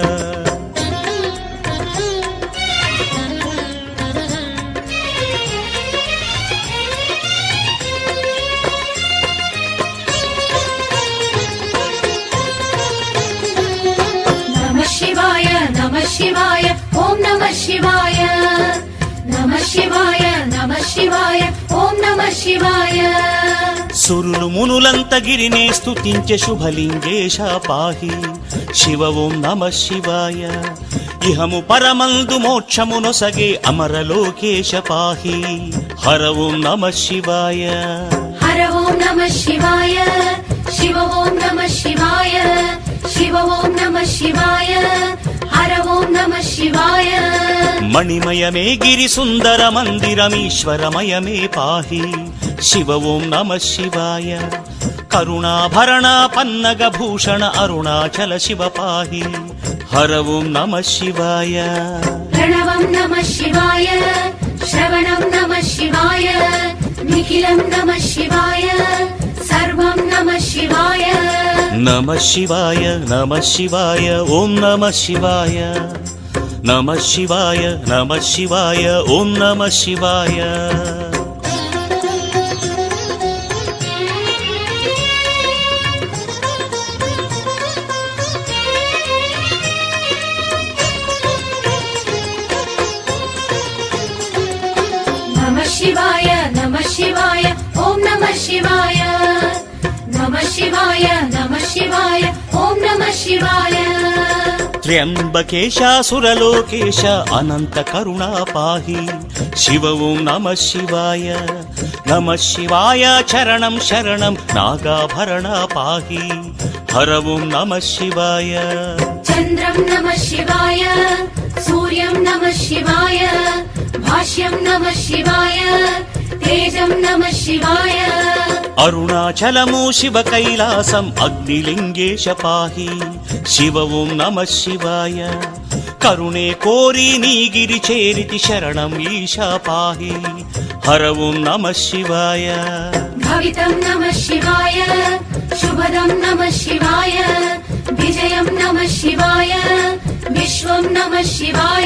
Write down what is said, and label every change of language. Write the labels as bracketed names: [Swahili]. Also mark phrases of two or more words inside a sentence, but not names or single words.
[Sanskrit] नमः शिवाय नमः शिवाय ॐ नमः शिवाय नमः शिवाय नमः शिवाय ॐ नमः शिवाय [Telugu] సురులు మునులంత గిరినే స్తుతించే శుభలింగేశ పాహి శివ [Sanskrit] ఓం నమ శివాయ [Telugu] ఇహము పరమందు మోక్షమునొసగే అమరలోకేశ పాహి హర [Sanskrit] ఓం నమ శివాయ हर ॐ नमः शिवाय शिव ॐ नमः शिवाय शिव ॐ नमः शिवाय हर ॐ नमः शिवाय [Telugu] మణిమయమే గిరి సుందర మందిరమీశ్వరమయమే పాహి శివ [Sanskrit] ఓం నమ శివాయ [Telugu] కరుణాభరణ పన్నగ భూషణ అరుణాచల శివ పాహి హర [Sanskrit] ఓం నమ శివాయ प्रणवं नमः शिवाय श्रवणं नमः शिवाय निखिलं नमः शिवाय सर्वं नमः शिवाय నమ శివాయ నమ శివాయ ఓం నమ శివాయ నమ శివాయ నమ శివాయ ఓం నమ శివాయ नमः शिवाय नमः शिवाय ॐ नमः शिवाय नमः शिवाय नमः शिवाय ॐ नमः शिवाय [Telugu] త్ర్యంబకేశాసురలోకేశ అనంత కరుణా పాహి శివ [Sanskrit] ఓం నమ శివాయ నమ శివాయ [Telugu] చరణం శరణం నాగాభరణ పాహి హర [Sanskrit] ఓం నమ శివాయ चन्द्रं नमः शिवाय सूर्यं नमः शिवाय भाष्यं नमः शिवाय तेजं नमः शिवाय [Telugu] అరుణాచలము శివ కైలాసం అగ్నిలింగేశ పాహి శివ [Sanskrit] ఓం నమ శివాయ [Telugu] కరుణే కోరి నీగిరి చేరితి శరణం ఈశా పాహి హర [Sanskrit] ఓం నమ శివాయ भवितं नमः शिवाय शुभदं नमः शिवाय विजयं नमः शिवाय विश्वं नमः शिवाय